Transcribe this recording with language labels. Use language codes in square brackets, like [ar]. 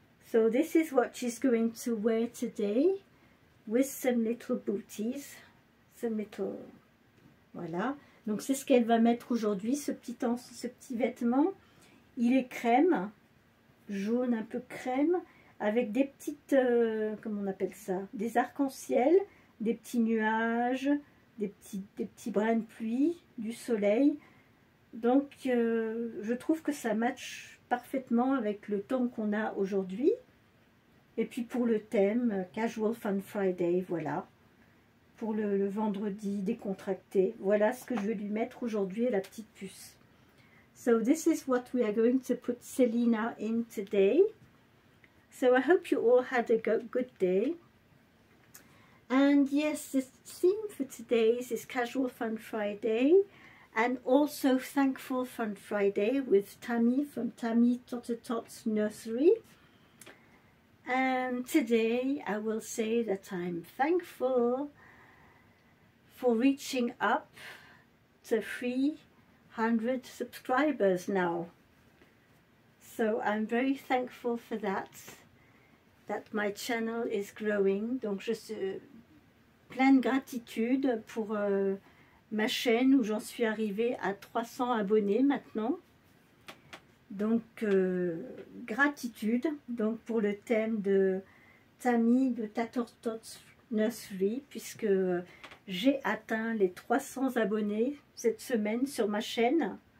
[en] So this is what she's going to wear today, with some little booties, some little, voilà. [fr] Donc c'est ce qu'elle va mettre aujourd'hui, ce petit vêtement. Il est crème. Jaune un peu crème, avec des petites, comment on appelle ça, des arcs-en-ciel, des petits nuages, des petits brins de pluie, du soleil. Donc je trouve que ça matche parfaitement avec le temps qu'on a aujourd'hui. Et puis pour le thème Casual Fun Friday, voilà, pour le vendredi décontracté, voilà ce que je vais lui mettre aujourd'hui, la petite puce. [en] So this is what we are going to put Selina in today. So I hope you all had a good day. And yes, the theme for today's is Casual Fun Friday and also Thankful Fun Friday with Tammy from Tammy Tater Tots Nursery. And today I will say that I'm thankful for reaching up to 300 subscribers now. So I'm very thankful for that my channel is growing. [fr] Donc je suis plein de gratitude pour ma chaîne où j'en suis arrivée à 300 abonnés maintenant. Donc gratitude donc pour le thème de Tammy de Tater Tots Nursery, puisque j'ai atteint les 300 abonnés cette semaine sur ma chaîne.